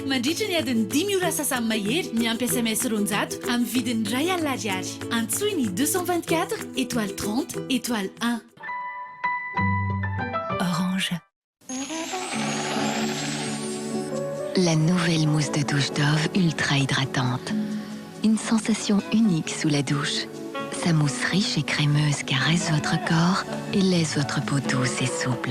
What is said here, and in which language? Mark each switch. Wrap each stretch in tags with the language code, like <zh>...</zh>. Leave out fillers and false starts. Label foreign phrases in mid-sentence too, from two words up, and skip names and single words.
<mg>mandritra ny adiny 10 ora sasany mahery miampy SMS ronjato amin'ny vidiny ray alina ariary. Antsoiny 224 étoile 30 étoile 1. Orange.</mg> <fr>La nouvelle mousse de douche Dove ultra hydratante. Une sensation unique sous la douche. Sa mousse riche et crémeuse caresse votre corps et laisse votre peau douce et souple.</fr>